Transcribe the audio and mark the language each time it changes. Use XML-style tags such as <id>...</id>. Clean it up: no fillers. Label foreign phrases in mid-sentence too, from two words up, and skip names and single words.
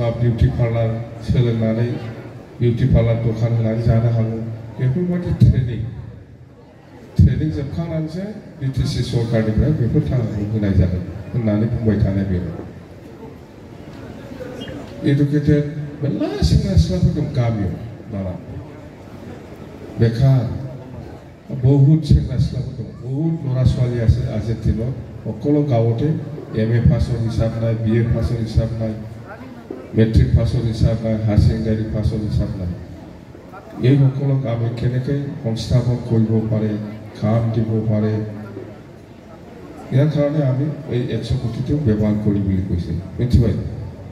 <brx>बिउटी पार्लार सोलोंनानै बिउटी पार्लार दखान होनानै जानो हागौ बेफोरबायदि ट्रेनिं जोबखांनानैसो बिटिसि सरकारनिफ्राय बेफोर थाखाखौ होनाय जादों होननानै बुंबाय थानाय बे एडुकेटेड मेला सेंग्रा সিখ্লাফोर दं गामियाव दाना बेखार बहुत सेंग्रा सिख्लाफोर दं बहुत</brx> <as>लरा ছোৱালী আছে আজিৰ দিনত সকলো গাঁৱতে MA পাছৰ হিচাপ নাই BA পাছৰ হিচাপ নাই মেট্ৰিক পাছৰ হিচাপ নাই হায়াৰ ছেকেণ্ডাৰী পাছৰ হিচাপ নাই এই সকলক আমি কেনেকৈ সংস্থাপন কৰিব পাৰে কাম দিব পাৰে ইয়াৰ কাৰণে আমি এই 100 কোটিটো ব্যৱহাৰ কৰি বুলি কৈছে বুজি পাইছে</as>